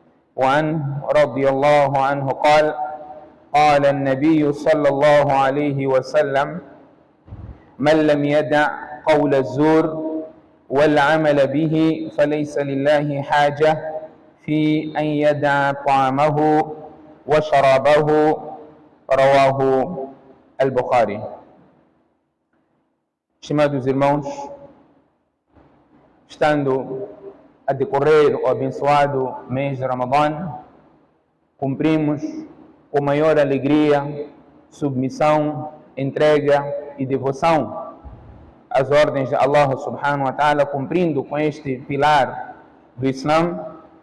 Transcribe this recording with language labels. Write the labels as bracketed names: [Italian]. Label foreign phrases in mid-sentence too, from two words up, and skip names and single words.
[Arabic] وعنه رضي الله عنه قال قال النبي صلى الله عليه وسلم: من لم يدع قول الزور والعمل به فليس لله حاجة في أن يدع طعامه وشرابه. رواه البخاري. [Portuguese] Estimados irmãos, estando a decorrer o abençoado mês de Ramadã, cumprimos com maior alegria, submissão, entrega e devoção as ordens de Allah [Arabic] سبحانه وتعالى, [Portuguese] cumprindo com este pilar do Islã,